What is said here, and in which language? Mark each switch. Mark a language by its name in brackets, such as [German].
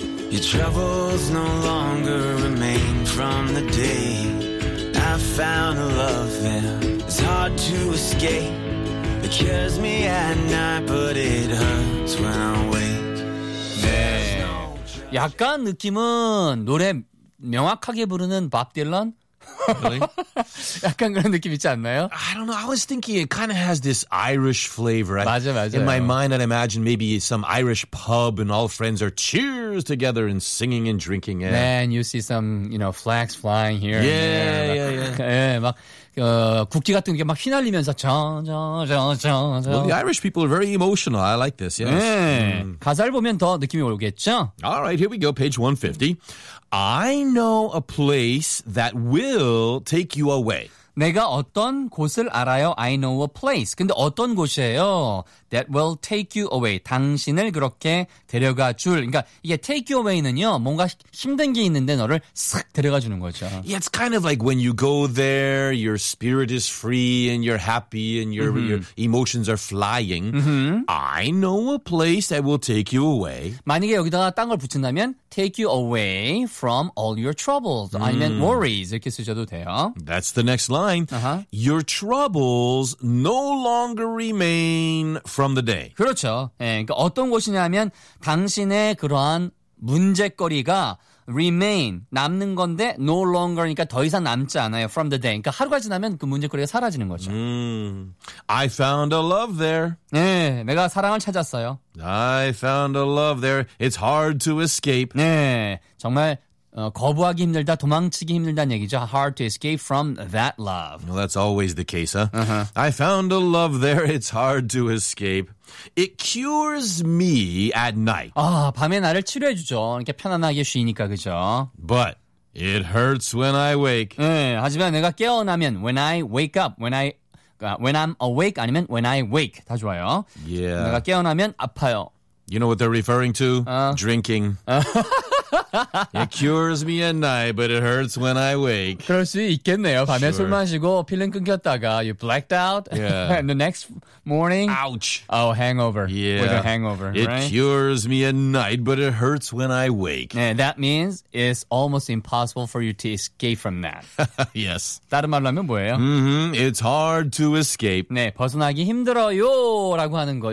[English] Your troubles no longer remain from the day I found a love that is hard to escape. It kills me at night, but it hurts when I wake. [Korean] 네. 약간 느낌은 노래 명확하게 부르는 밥 딜런? [English] Really? [Korean] 약간 그런 느낌 있지 않나요? [English] I don't know. I was thinking it kind of has this Irish flavor. [Korean] 맞아, 맞아. [English] In my mind, I'd imagine maybe some Irish pub and all friends are cheers together and singing and drinking it. Man, you see some, you know, flags flying here. Yeah. [Korean] 국기 같은 게 막 휘날리면서 쩡쩡쩡쩡쩡. [English] Well, the Irish people are very emotional. I like this, yes. [Korean] 네. 가사를 보면 더 느낌이 오겠죠? [English] All right, here we go. Page 150. I know a place that will take you away. [Korean] 내가 어떤 곳을 알아요? [English] I know a place. [Korean] 근데 어떤 곳이에요? [English] That will take you away. [Korean] 당신을 그렇게 데려가 줄. 그러니까 이게 [English] take you away [Korean] 는요. 뭔가 힘든 게 있는데 너를 싹 데려가 주는 거죠. [English] Yeah, it's kind of like when you go there, your spirit is free and you're happy and your emotions are flying. I know a place that will take you away. [Korean] 만약에 여기다가 딴 걸 붙인다면 [English] take you away from all your troubles. I meant worries. [Korean] 이렇게 쓰셔도 돼요. [English] That's the next line. Uh-huh. Your troubles no longer remain from the day. [Korean] 그렇죠. 예, 그러니까 어떤 곳이냐면 당신의 그러한 문제거리가 remain 남는 건데 [English] no longer [Korean] 그러니까 더 이상 남지 않아요. [English] From the day. [Korean] 그러니까 하루가 지나면 그 문제거리가 사라지는 거죠. [English] I found a love there. [Korean] 네, 내가 사랑을 찾았어요. [English] I found a love there. It's hard to escape. [Korean] 네, 정말 거부하기 힘들다, 도망치기 힘들다는 얘기죠. [English] Hard to escape from that love. Well, that's always the case, huh? Uh-huh. I found a love there, it's hard to escape. It cures me at night. [Korean] 아, 밤에 나를 치료해주죠. 이렇게 편안하게 쉬니까, 그죠? [English] But it hurts when I wake. [Korean] 네, 하지만 내가 깨어나면, [English] when I wake up, when I'm awake, [Korean] 아니면 [English] when I wake. [Korean] 다 좋아요. [English] Yeah. [Korean] 내가 깨어나면 아파요. [English] You know what they're referring to? Drinking. It cures me at night, but it hurts when I wake. [Korean] 그럴 수 있겠네요. 밤에 [English] sure. [Korean] 술 마시고 필름 끊겼다가 [English] you blacked out. Yeah. And the next morning, ouch. Oh, hangover. Yeah. With a hangover. It right? cures me at night, but it hurts when I wake. Yeah, that means it's almost impossible for you to escape from that. Yes. [Korean] 다른 말로 하면 뭐예요? [English] It's hard to escape. [Korean] 네, 벗어나기 힘들어요라고 하는 거.